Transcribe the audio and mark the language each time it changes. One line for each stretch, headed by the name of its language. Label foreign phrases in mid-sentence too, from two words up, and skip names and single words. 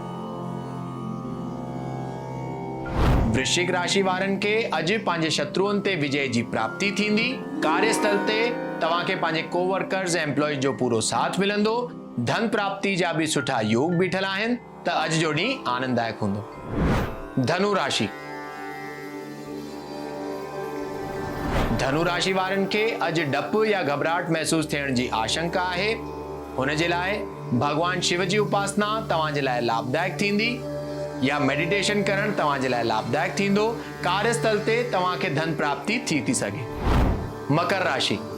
Sindhi: वृश्चिक राशि वारनि खे अॼु पंहिंजे शत्रुअनि ते विजय जी प्राप्ति थींदी। कार्यस्थल ते तव्हांखे पंहिंजे कोवर्कर्स ऐं एम्प्लॉय जो पूरो साथ मिलंदो। धन प्राप्ति जा भी सुठा योग बीठल आहिनि, त अॼु जो ॾींहुं आनंददायक हूंदो। धनु राशि। धनु राशि वारनि खे अॼु डपु या घबराहट महसूस थियण जी आशंका आहे। हुन जे लाइ भगवान शिव जी उपासना तव्हांजे लाइ लाभदायक थींदी या मेडिटेशन करण तव्हांजे लाइ लाभदायक थींदो। कार्यस्थल ते तव्हांखे धन प्राप्ति थी सघे। मकर राशि।